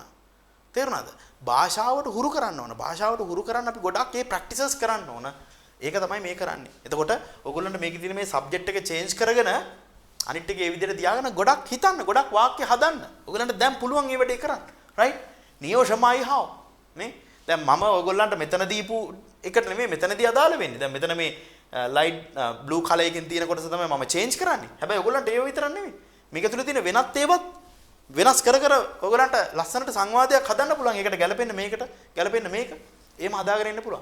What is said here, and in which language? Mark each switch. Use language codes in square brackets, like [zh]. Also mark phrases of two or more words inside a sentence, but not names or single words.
[si] තේරුණාද? භාෂාවට හුරු කරන්න ඕන. භාෂාවට හුරු කරන්න අපි ගොඩක් ඒ ප්‍රැක්ටිසස් කරන්න ඕන. ඒක තමයි මේ කරන්නේ. එතකොට ඔයගොල්ලන්ට මේකේ තියෙන මේ සබ්ජෙක්ට් එක චේන්ජ් කරගෙන අනිත් ටික ඒ විදිහට තියාගෙන ගොඩක් හිතන්න ගොඩක් වාක්‍ය හදන්න. ඔයගලන්ට දැන් පුළුවන් මේ වැඩේ කරන්න. රයිට්? [zh] 你有什么爱好 නේ? [si] දැන් මම ඔයගොල්ලන්ට මෙතන දීපු එකට නෙමෙයි මෙතනදී අදාළ වෙන්නේ. දැන් මෙතන මේ [en] light blue colour [si] එකකින් තියෙන කොටස තමයි මම චේන්ජ් කරන්නේ. හැබැයි ඔයගොල්ලන්ට ඒව විතරක් නෙමෙයි. මේක තුල තියෙන වෙනත් ඒවත් වෙනස් කර කර ඔයගොල්ලන්ට ලස්සනට සංවාදයක් හදන්න පුළුවන්. ඒකට ගැලපෙන්න මේකට ගැලපෙන්න මේක. එහෙම හදාගෙන ඉන්න පුළුවන්.